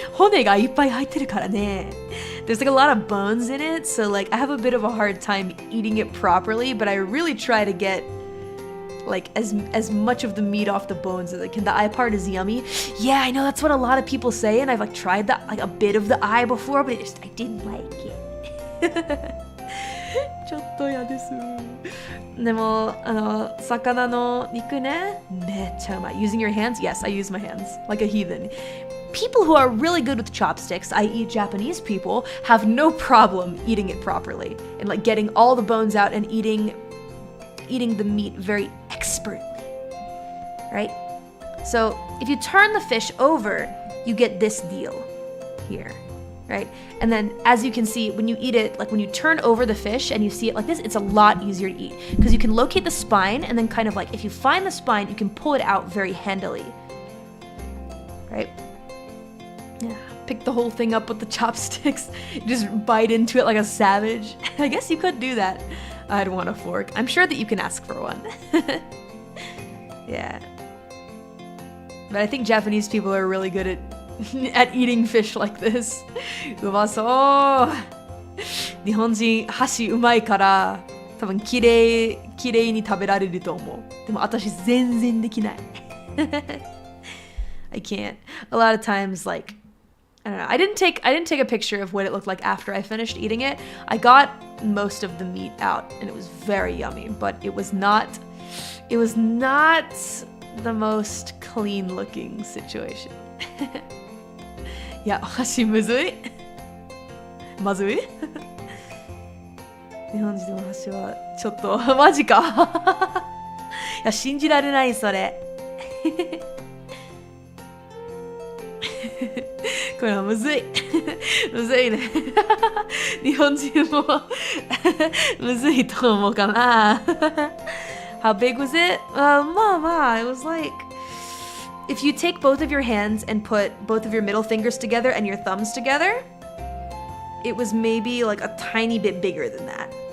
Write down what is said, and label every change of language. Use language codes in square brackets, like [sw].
[ja] 骨がいっぱい入ってるからね。 [en] There's like a lot of bones in it, so like I have a bit of a hard time eating it properly, but I really try to get like as much of the meat off the bones as I can. The eye part is yummy. Yeah, I know that's what a lot of people say, and I've like tried that like a bit of the eye before, but I didn't like it. [ja] ちょっと嫌です。でも魚の肉ね、めっちゃうまい。 [en] Using your hands? Yes, I use my hands like a heathen. People who are really good with chopsticks, i.e. Japanese people, have no problem eating it properly and like getting all the bones out and eating the meat very expertly, right? So if you turn the fish over, you get this deal here. right? And then as you can see, when you eat it, like when you turn over the fish and you see it like this, it's a lot easier to eat because you can locate the spine and then kind of like, if you find the spine, you can pull it out very handily, right? Yeah, pick the whole thing up with the chopsticks, just bite into it like a savage. I guess you could do that. I'd want a fork. I'm sure that you can ask for one. Yeah. But I think Japanese people are really good at eating fish like this. [ja] うまそう。日本人箸うまいから多分きれいに食べられると思う。でも私全然できない。 [en] I can't. A lot of times, like, I don't know. I didn't take a picture of what it looked like after I finished eating it. I got most of the meat out and it was very yummy, but it was not the most clean looking situation. [ja] いや、箸むずい。まずい。日本人の箸はちょっとマジか。いや、信じられないそれ。これはむずい。むずいね。日本人もむずいと思うかな。 [en] How big was it? It was like, if you take both of your hands and put both of your middle fingers together and your thumbs together, it was maybe like a tiny bit bigger than that.